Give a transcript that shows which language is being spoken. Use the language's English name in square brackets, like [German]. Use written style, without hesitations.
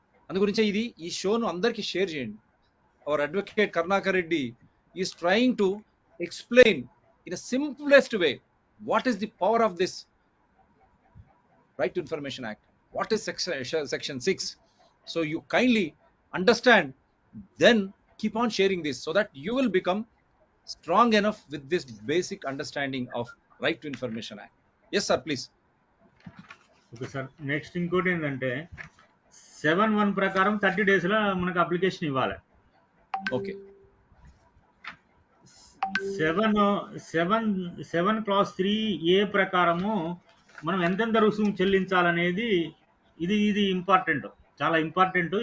[Telugu] అందు గురించే ఈ షోను అందరికీ షేర్ చేయండి. [English] Our advocate Karunakar Reddy is trying to explain in a simplest way what is the power of this right to information act, what is section 6. So you kindly understand, then keep on sharing this so that you will become strong enough with this basic understanding of right to information act. Yes sir, please. Okay sir, next [Telugu] ఇంకోటి ఏంటంటే 7(1) ప్రకారం 30 days లో మనకు application ఇవ్వాలి. Okay. 7 Clause 3A ప్రకారము మనం ఎంతెంత రుసుము చెల్లించాలనేది ఇది ఇంపార్టెంట్, చాలా ఇంపార్టెంట్.